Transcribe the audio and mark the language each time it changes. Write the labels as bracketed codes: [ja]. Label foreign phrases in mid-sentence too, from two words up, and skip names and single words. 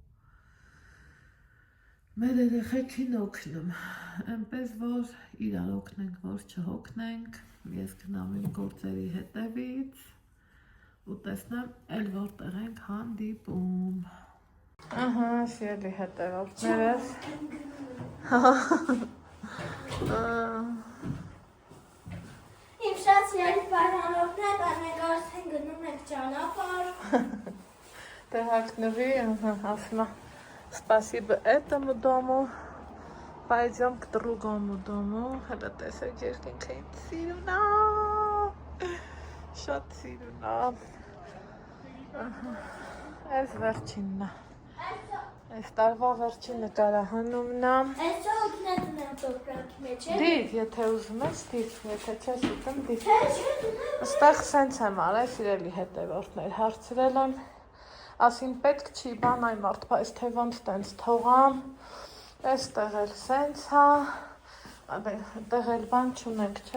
[hy] մեր երեխեքին օգնում, այնպես որ իրար օգնենք, որ չհոգնենք, ես գնամ իմ գործերի հետևից ու տեսնեմ էլ որտեղ ենք հանդիպում։ Ահա, սիրելի հետևորդներս։ Իմ շատ սիրելի բարանոքներ, մենք արդեն գնում ենք ճանապարհ։ Տեղակնվի, ասում է, [ru] спасибо этому дому, пойдем к другому дому, [hy] հետո տեսեք երկինքը ինձ սիրուն է, շատ սիրուն է, այս վերջինն է, այս տարվա վերջին նկարահանումն է, Այսօր օգնեցին եմ տոպրանքի մեջ է։ դիր, եթե ուզում ես, դիր, եթե չես ուտում, դիր, ստեղ սենց եմ արել, սիրելի հետևորդներ, հարցրել եմ, ասին պետք չի բան այ մարդ, բայց թե ոնց տենց թողամ, այստեղ էլ սենց հա, այդտեղ էլ բան չունենք, չէ՞։